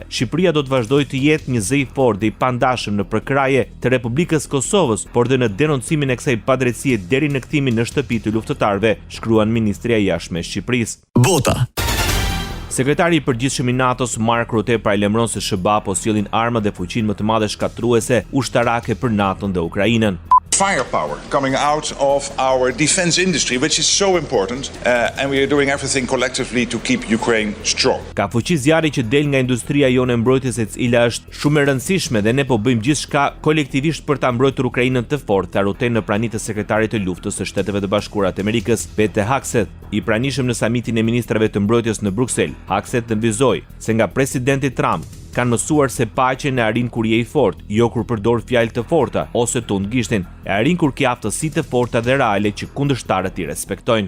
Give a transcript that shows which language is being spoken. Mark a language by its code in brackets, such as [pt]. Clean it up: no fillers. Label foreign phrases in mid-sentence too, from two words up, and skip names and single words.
[sq] Shqipëria do të vazhdojë të jetë një zë i fortë dhe i pandashëm në përkraje të Republikës Kosovës, por dhe në denoncimin e kësaj padrejtësie deri në kthimin në shtëpi të luftëtarëve, shkruan Ministria e Jashtme e Shqipërisë. Bota. Sekretari i përgjithshëm i NATO-s Mark Rutte paralajmëron se SBA po sjellin armë dhe fuqinë më të madhe shkatruese ushtarake për NATO-n dhe Ukrainën. [en] Firepower coming out of our defense industry, which is so important, and we are doing everything collectively to keep Ukraine strong. [sq] Ka fuqi zjarri që del nga industria jonë e mbrojtjes, e cila është shumë e rëndësishme dhe ne po bëjmë gjithçka kolektivisht për ta mbrojtur Ukrainën të fortë, tha Rutte në praninë të sekretarit të luftës së Shteteve të Bashkuara të Amerikës, Pete Hegseth, i pranishëm në samitin e ministrave të mbrojtjes në Bruksel. Hegseth nënvizoi se nga presidenti Trump kanë mësuar se paqen e arrin kur je i fortë, jo kur përdor fjalë të forta ose tund gishtin, e arrin kur ke aftësi të forta dhe reale që kundërshtarët i respektojnë.